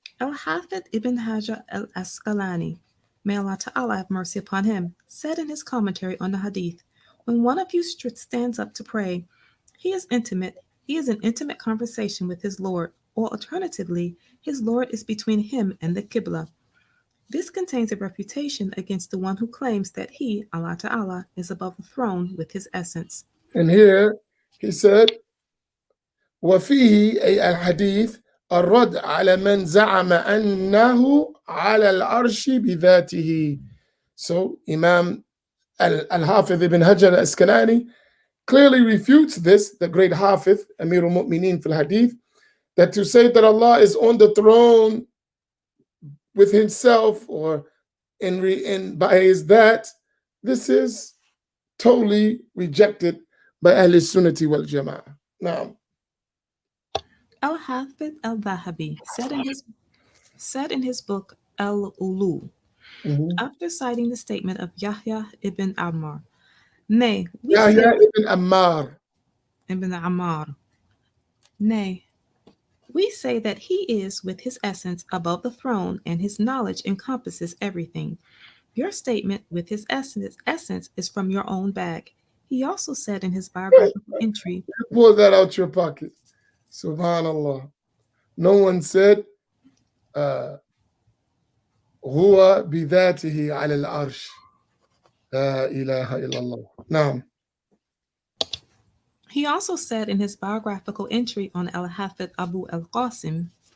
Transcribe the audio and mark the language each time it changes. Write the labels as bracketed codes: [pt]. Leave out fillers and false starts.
[en] Al-Hafid ibn Hajar al-Asqalani, may Allah Ta'ala have mercy upon him, said in his commentary on the hadith, when one of you stands up to pray, he is in intimate conversation with his Lord, or alternatively, his Lord is between him and the Qibla. This contains a refutation against the one who claims that he, Allah Ta'ala, is above the throne with his essence. And here he said, [ar] وفيه أي الحديث الرد على من زعم أنه على العرش بذاته. [en] So Imam Al-Hafiz ibn Hajar al-Asqalani clearly refutes this, the great Hafiz, Amir al-Mu'mineen fil Hadith, that to say that Allah is on the throne with himself or in by his that, this is totally rejected by Ahl Sunnati wal Jama'ah. Now, Al-Hafid al-Dhahabi said in his book Al-Ulu, after citing the statement of Yahya ibn Ammar, nay, we say Yahya ibn Ammar. ibn Ammar, nay, we say that he is with his essence above the throne and his knowledge encompasses everything. Your statement with his essence is from your own bag. He also said in his biographical entry, Pull that out your pocket. Subhanallah. No one said, [ar] هو بذاته على العرش. لا إله إلا الله. نعم. [en] he also said in his biographical entry on Al-Hafid Abu Qasim,